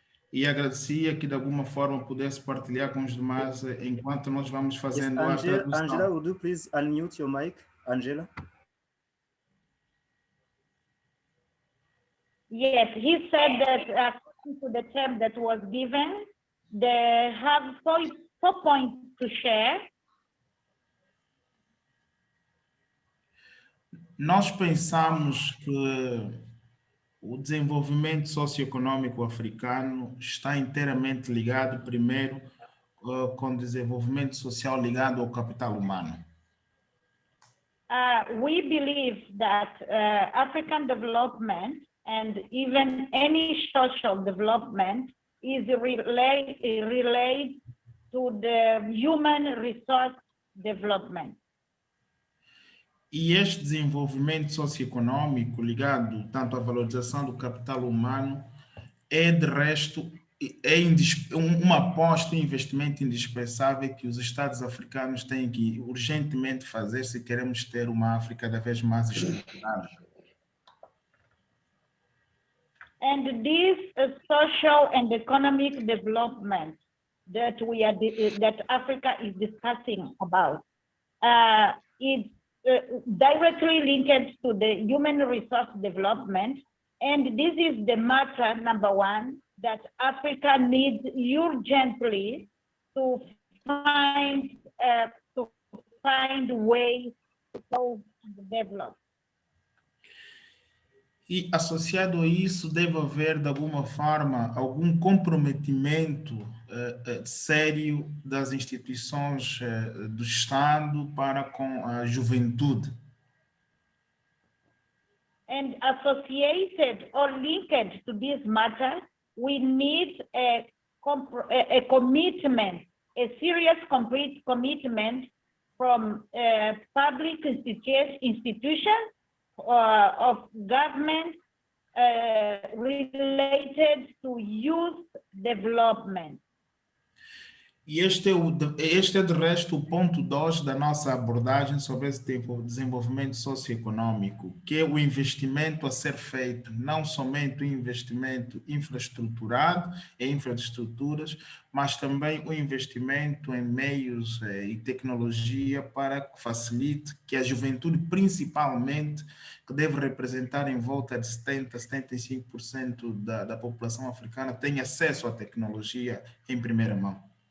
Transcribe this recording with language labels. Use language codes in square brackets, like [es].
[pt] E agradecia que de alguma forma pudesse partilhar com os demais enquanto nós vamos fazendo a tradução. [en] Angela, would you please unmute your mic, Angela? Yes, he said that according to the term that was given, they have four points to share. [pt] Nós pensamos que O desenvolvimento socioeconômico africano está inteiramente ligado, primeiro, com o desenvolvimento social ligado ao capital humano. [en] We believe that African development and even any social development is related to the human resource development. [pt] E este desenvolvimento socioeconômico ligado tanto à valorização do capital humano é, de resto, uma aposta e investimento indispensável que os Estados africanos têm que urgentemente fazer se queremos ter uma África cada vez mais estruturada. [en] And this social and economic development that that Africa is discussing about is directly linked to the human resource development, and this is the matter number one that Africa needs urgently to find ways to develop. [pt] E associado a isso deve haver, de alguma forma, algum comprometimento sério das instituições do Estado para com a juventude. [en] And associated or linked to this matter, we need a commitment, a serious commitment from public institutions of government related to youth development. [pt] E este é, de resto, o ponto 2 da nossa abordagem sobre esse desenvolvimento socioeconômico, que é o investimento a ser feito, não somente o investimento infraestruturado em infraestruturas, mas também o investimento em meios e tecnologia para que facilite que a juventude, principalmente, que deve representar em volta de 70-75% da população africana, tenha acesso à tecnologia em primeira mão.